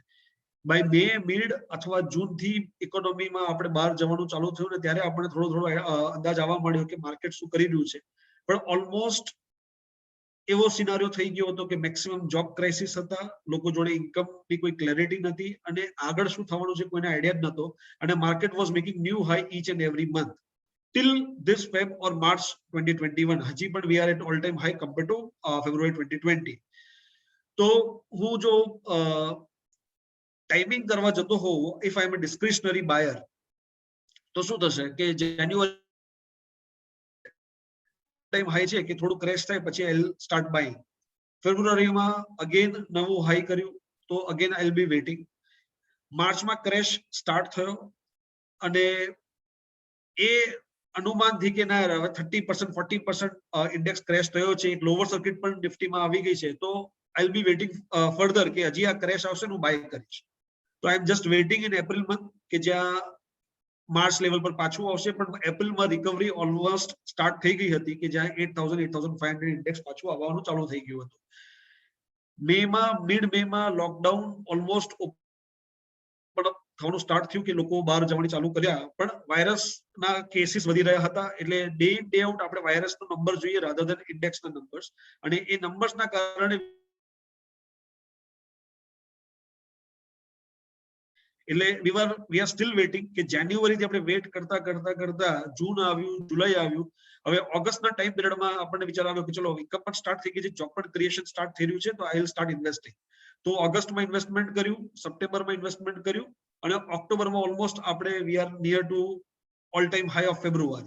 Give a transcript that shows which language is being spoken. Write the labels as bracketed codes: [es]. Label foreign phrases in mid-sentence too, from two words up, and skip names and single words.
[en] by May mid [gu] અથવા જૂન થી ઇકોનોમીમાં આપણે બહાર જવાનું ચાલુ થયું ને ત્યારે આપણે થોડો અંદાજ આવવા મળ્યો કે માર્કેટ શું કરી રહ્યું છે. પણ ઓલમોસ્ટ એવો સિનારીઓ થઈ ગયો હતો કે [en] maximum job crisis [gu] હતા, લોકો જોડે ઇન્કમની કોઈ ક્લેરિટી નથી અને આગળ શું થવાનું છે કોઈને આઈડિયા જ નહોતો, અને [en] market was making new high each and every month till this Feb or March 2021. [gu] હજી પણ [en] we are at all time high compared to February 2020. [gu] તો હું જો ટાઈમિંગ કરવા જતો હોઉં, [en] if I am a discretionary buyer, [gu] તો શું થશે કે જાન્યુઆરી [en] time high [gu] છે કે થોડું ક્રેશ થાય પછી [en] I will start buying. [gu] ફેબ્રુઆરીમાં અગેન નવું હાઈ કર્યું તો [en] again I will be waiting. [gu] માર્ચમાં [en] crash start [gu] થયો અને એ અનુમાનથી કે ના હવે 30% 40% ઇન્ડેક્સ ક્રેશ થયો છે, એક [en] lower circuit [gu] પણ નિફ્ટીમાં આવી ગઈ છે, તો [en] I'll be waiting further [gu] કે હજી આ crash આવશે હું buy કરીશ. તો [en] I am just waiting in April month [gu] કે જ્યાં [en] March level [gu] પર પાછું આવશે, પણ એપ્રિલમાં [en] recovery almost start [gu] થઈ ગઈ હતી કે જ્યાં 8000 8500 ઇન્ડેક્સ પાછું આવવાનું ચાલુ થઈ ગયું હતું. મિડ મેમાં [en] lockdown almost [gu] થવાનું સ્ટાર્ટ થયું કે લોકો બહાર જવાની ચાલુ કર્યા, પણ વાયરસના કેસીસ વધી રહ્યા હતા એટલે [en] day in day out [gu] આપણે વાયરસનો નંબર જોઈએ [en] rather than [gu] ઇન્ડેક્સના નંબર્સ, અને એ નંબર્સના કારણે એટલે [en] we are still waiting [gu] કે જાન્યુઆરીથી આપણે વેટ કરતા કરતા કરતા જૂન આવ્યું, જુલાઈ આવ્યું, હવે ઓગસ્ટના ટાઈમ પિરિયડમાં આપણને વિચાર આવ્યો કે ચલો ઇન્કમ પણ સ્ટાર્ટ થઈ ગઈ છે, જોબ પણ ક્રિએશન સ્ટાર્ટ થઈ રહ્યું છે, તો [en] I will start investing. [gu] તો ઓગસ્ટમાં ઇન્વેસ્ટમેન્ટ કર્યું, સપ્ટેમ્બરમાં ઇન્વેસ્ટમેન્ટ કર્યું, અને ઓક્ટોબરમાં ઓલમોસ્ટ આપણે [en] we are near to all time high of [gu] ફેબ્રુઆરી.